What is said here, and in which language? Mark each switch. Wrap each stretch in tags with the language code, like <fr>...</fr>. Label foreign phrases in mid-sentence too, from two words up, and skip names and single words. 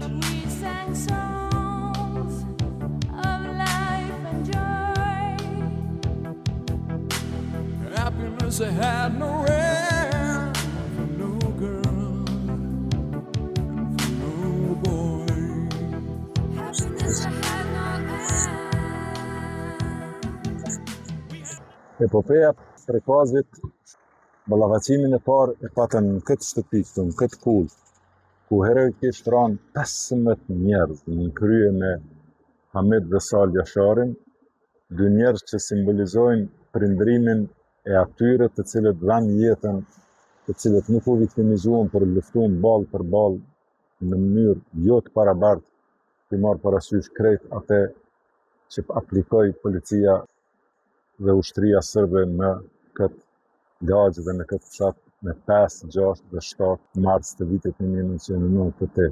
<en>We sang songs of life and joy. happiness had no end for no girl and for no boy. Happiness had no end.</en> <sq>Epopeja prekazit, ballavacimin e parë e patën në këtë shtëpi, në këtë kullë, ku heroikisht ranë 15 njerëz në krye me Hamit dhe Sal Jasharin, 2 njerëz që simbolizojnë prindrimin e atyre të cilët dhanë jetën, të cilët nuk u viktimizuan për luftuan ballë për ballë në mënyrë jo të barabartë, të marrë parasysh krejt atë që aplikoi policia dhe ushtria sërbe në këtë lagje dhe në këtë fshat me 5, 6 dhe 7 mars të vitit 1998.</sq>